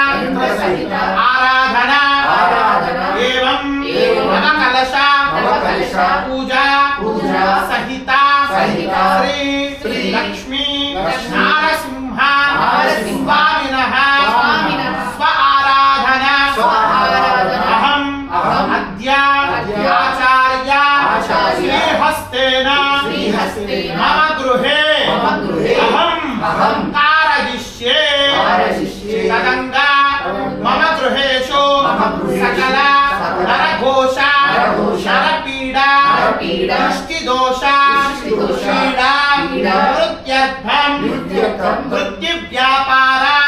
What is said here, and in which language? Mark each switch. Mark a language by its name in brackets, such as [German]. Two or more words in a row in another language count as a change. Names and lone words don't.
[Sanskrit] ఆరాధన ఏవం నవకలశ పూజా సహిత శ్రీ లక్ష్మీ నారసింహ స్వామినః స్వ ఆరాధన అహం అద్య ఆచార్య శ్రీహస్తేన మమ గృహే అహం कारयिष्ये तदंगा मम गृहेषु सकल नरघोष नरपीडा दृष्टिदोष पीडा वृत्त्यर्थं वृत्तिव्यापार